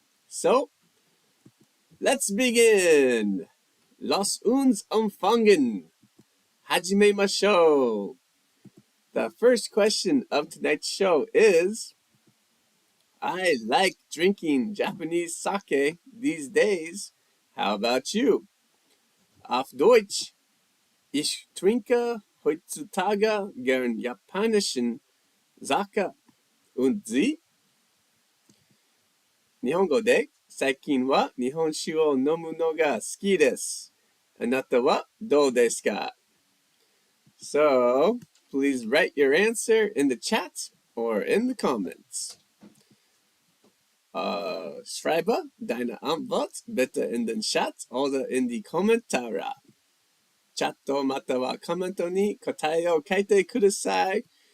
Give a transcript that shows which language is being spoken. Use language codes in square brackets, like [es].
[en] So, let's begin! [de] Lass uns anfangen! [ja] 始めましょう! [en] The first question of tonight's show is, I like drinking Japanese sake these days. How about you? [de] Auf Deutsch, ich trinke heutzutage gern japanischen Sake. Und Sie? [ja] 日本語で、最近は日本酒を飲むのが好きです。あなたはどうですか? [en] So, please write your answer in the chat or in the comments. [de] Schreibe deine Antwort bitte in den Chat oder in die Kommentare. [ja] チャットまたはコメントに答えを書いてください.